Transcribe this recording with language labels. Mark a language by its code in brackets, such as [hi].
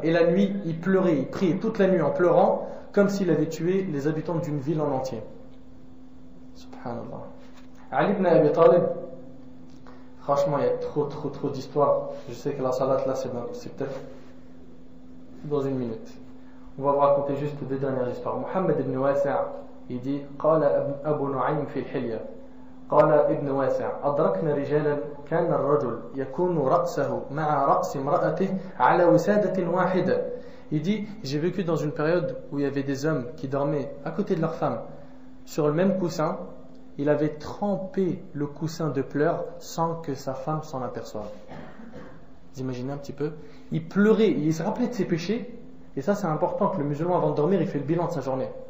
[fr] Et la nuit, il pleurait, il priait toute la nuit en pleurant, comme s'il avait tué les habitants d'une ville en entier. Subhanallah. Ali ibn Abi Talib, franchement, il y a trop d'histoires. Je sais que la salat là, c'est peut-être dans une minute. On va vous raconter juste deux dernières histoires. [ar] Mohammed ibn Wasi' [fr] il dit [ar] قال أبو نعيم في الحلية قال ابن واسع أدركنا رجالا كان الرجل يكون رأسه مع رأس امرأته على وسادة واحدة. [fr] Il dit, j'ai vécu dans une période où il y avait des hommes qui dormaient à côté de leur femme sur le même coussin. Il avait trempé le coussin de pleurs sans que sa femme s'en aperçoive. Vous imaginez un petit peu? Il pleurait, il se rappelait de ses péchés. Et ça c'est important que le musulman avant de dormir il fait le bilan de sa journée.